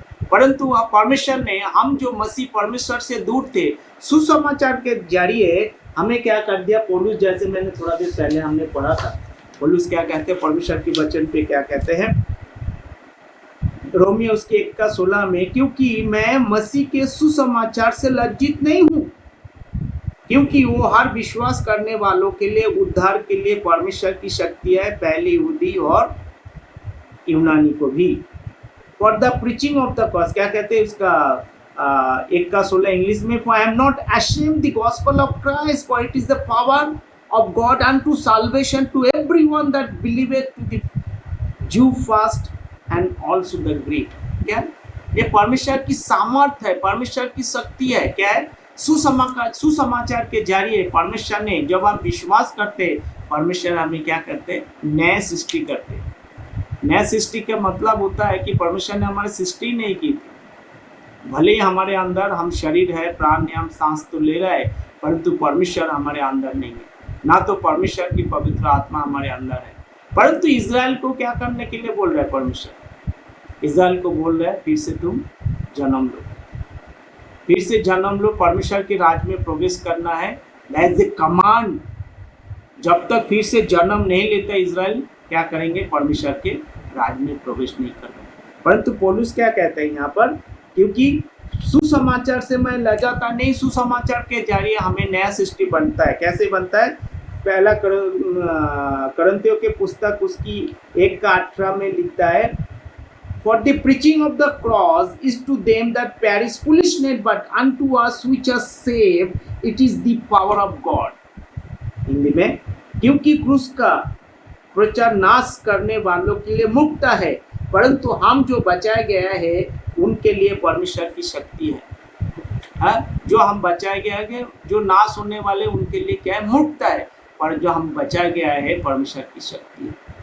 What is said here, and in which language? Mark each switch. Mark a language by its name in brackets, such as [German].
[Hindi] परंतु परमेश्वर ने, हम जो मसीह परमेश्वर से दूर थे, सुसमाचार के जरिए हमें क्या कर दिया, पौलुस जैसे मैंने थोड़ा देर पहले हमने पढ़ा था, पौलुस क्या कहते हैं, परमेश्वर के वचन पे क्या कहते हैं, रोमियो उसके 1:16 में, क्योंकि मैं मसीह के सुसमाचार से लज्जित नहीं हूँ, क्योंकि वो हर विश्वास करने वालों के लिए उद्धार के लिए परमेश्वर की शक्ति है, पहले यहूदी और यूनानी को भी। [English] for the preaching of the cross, [Hindi] क्या कहते हैं उसका 1:16 इंग्लिश में, [English] For I am not ashamed the gospel of Christ, for it is the power of God unto salvation to everyone that believeth, to the Jew first and also the Greek। [Hindi] क्या ये परमेश्वर की सामर्थ्य है, परमेश्वर की शक्ति है। क्या है, सुसमाचार के जरिए परमेश्वर ने, जब हम विश्वास करते, परमेश्वर हमें क्या करते, नए सृष्टि करते। नया सृष्टि का मतलब होता है कि परमेश्वर ने हमारी सृष्टि नहीं की थी, भले ही हमारे अंदर हम शरीर है, प्राण है, हम सांस तो ले रहे हैं, परंतु परमेश्वर हमारे अंदर नहीं है, ना तो परमेश्वर की पवित्र आत्मा हमारे अंदर है। परंतु इज़राइल को क्या करने के लिए बोल रहा है परमेश्वर, इज़राइल को बोल रहा है फिर से तुम जन्म लो, फिर से जन्म लो, परमेश्वर के राज में प्रवेश करना है। [English] that is the command [Hindi] जब तक फिर से जन्म नहीं लेता इजराइल क्या करेंगे, परमेश्वर के राज में प्रवेश नहीं करेंगे। परंतु पौलुस क्या कहते हैं यहाँ पर, क्योंकि सुसमाचार से मैं लजाता नहीं, सुसमाचार के जरिए हमें नया सृष्टि बनता है। कैसे बनता है? पहला करंथियों के पुस्तक उसकी 1:18 में लिखता है, [English] For the preaching of the cross is to them that perish foolishness, but unto us which are saved, it is the power of God. [Hindi] Hindi में, क्योंकि क्रूस का प्रचार नाश करने वालों के लिए मुक्त है, परंतु हम जो बचाए गया है उनके लिए परमेश्वर की शक्ति है। जो हम बचाए गया है, जो नाश होने वाले उनके लिए क्या है, मुक्त है, पर जो हम बचाया गया है परमेश्वर की शक्ति है।